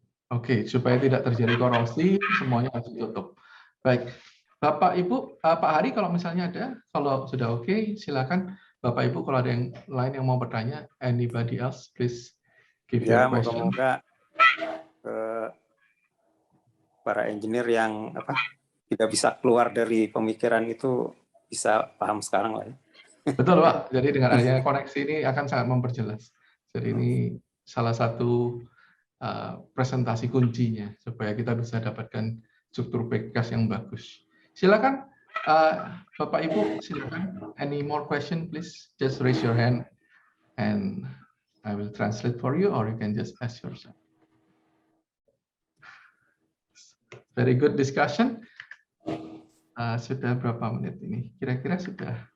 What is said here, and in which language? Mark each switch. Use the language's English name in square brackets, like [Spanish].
[Indonesian] Oke, supaya tidak terjadi korosi, semuanya harus ditutup. Baik, Bapak Ibu, Pak Hari, kalau misalnya ada, kalau sudah oke, silakan Bapak Ibu kalau ada yang lain yang mau bertanya. [English] Anybody else, please give your question. [Indonesian] Moga-moga para engineer yang tidak bisa keluar dari pemikiran itu bisa paham sekarang lah ya. Betul Pak, jadi dengan adanya koneksi ini akan sangat memperjelas. Jadi ini salah satu presentasi kuncinya supaya kita bisa dapatkan struktur Pcas yang bagus. Silakan Bapak Ibu, silakan. [English] Any more question, please? Just raise your hand and I will translate for you, or you can just ask yourself. Very good discussion. [Indonesian] Sudah berapa menit ini? Kira-kira sudah.